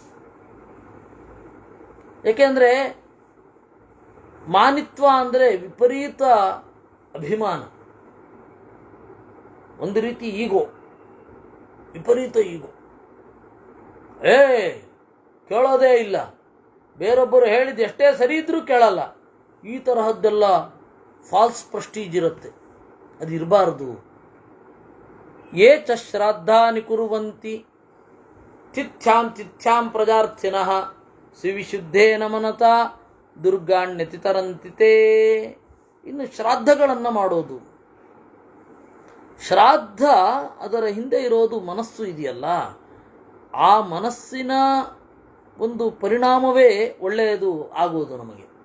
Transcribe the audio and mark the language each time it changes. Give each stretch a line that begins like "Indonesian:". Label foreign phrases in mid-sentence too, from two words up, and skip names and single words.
Kannada: ಏಕೆಂದರೆ ಮಾನಿತ್ವ ಅಂದರೆ ವಿಪರೀತ ಅಭಿಮಾನ, ಒಂದು ರೀತಿ ಈಗೋ, ವಿಪರೀತ ಈಗೋ. ಕೇಳೋದೇ ಇಲ್ಲ, ಬೇರೊಬ್ಬರು ಹೇಳಿದ ಎಷ್ಟೇ ಸರಿ ಇದ್ರೂ ಕೇಳಲ್ಲ. ಈ ತರಹದ್ದೆಲ್ಲ
English: false prestige
Kannada: ಇರುತ್ತೆ, ಅದು ಇರಬಾರದು.
Sanskrit: ಯೇ ಚ ಶ್ರಾದ್ದಾನಿ ಕುರುವಂತಿ ತಿಥ್ಯಾಂ ಪ್ರಜಾರ್ಥಿನಃ ಸುವಿಶುದ್ಧೇನ ಮನತಾ ದುರ್ಗಾಣ್ಯತಿ ತರಂತಿತೆ.
Kannada: ಇನ್ನು ಶ್ರಾದ್ದಗಳನ್ನು ಮಾಡೋದು, ಶ್ರಾದ್ದ ಅದರ ಹಿಂದೆ ಇರೋದು ಮನಸ್ಸು ಇದೆಯಲ್ಲ, ಆ ಮನಸ್ಸಿನ ಒಂದು ಪರಿಣಾಮವೇ ಒಳ್ಳೆಯದು ಆಗುವುದು ನಮಗೆ.